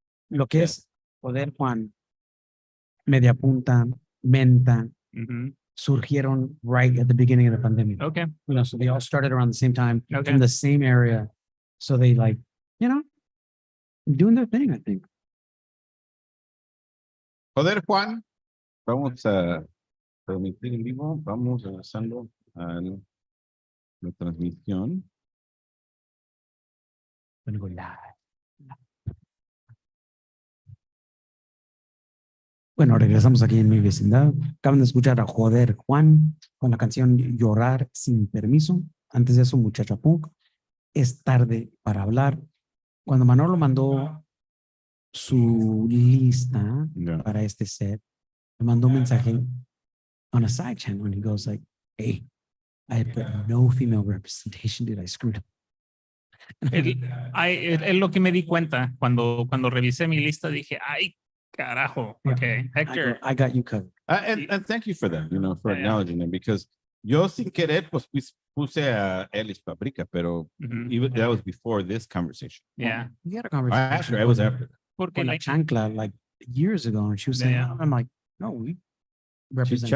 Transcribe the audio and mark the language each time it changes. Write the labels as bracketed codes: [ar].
[es] lo que es Joder, Juan, Media Punta, Menta, Mhm. [en] surgieron right at the beginning of the pandemic. Okay. So they all started around the same time Okay. in the same area. So they doing their thing, I think. [es] Joder, Juan, vamos a transmitir en vivo, vamos avanzando a la transmisión. [en] Gonna go live. [es] Bueno, regresamos aquí en mi vecindad. Acaban de escuchar a Joder Juan con la canción Llorar sin permiso. Antes de eso, Muchacha Punk. Es tarde para hablar. Cuando Manolo mandó su lista [en] Yeah. [es] para este set, me mandó un mensaje [en] on a side channel and he goes like, hey, I put no female representation, dude, I screwed up. [es] Es lo que me di cuenta cuando revisé mi lista, dije, ay, carajo. [en] Yeah. Okay, Hector. I got you covered. And thank you for that, for Yeah, yeah. acknowledging it, because [es] yo sin querer, pues puse a Ellis Fabrica, pero Mhm. [en] even that was before this conversation. Yeah. We had a conversation. After, I was after. [es] Porque con la [en] like, chancla like years ago, and she was saying, Yeah. I'm like, no, we represent a